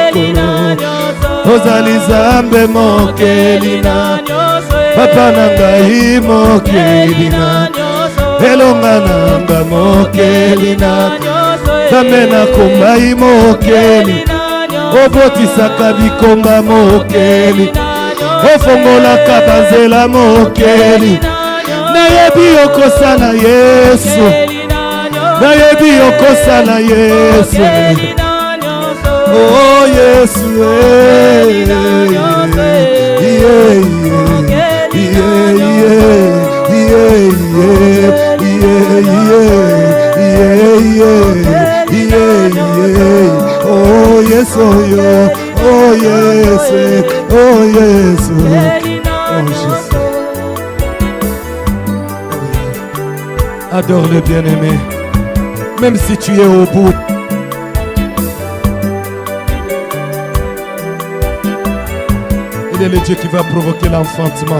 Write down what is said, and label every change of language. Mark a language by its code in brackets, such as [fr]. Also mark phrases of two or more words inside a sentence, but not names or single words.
[ln] ozali zambe mokeli na papa na ngai mokeli na elonga na nga mokeli na zambe na kombai mokeli obotisaka bikonga mokeli ofongolaka banzela mokeli nayebi okosala yesu nayebi okosala yesu oh yesu oh yes, oh yo, oh yes, oh yes, [fr] oh Jésus. Adore le bien-aimé, même si tu es au bout. Il est le Dieu qui va provoquer l'enfantement.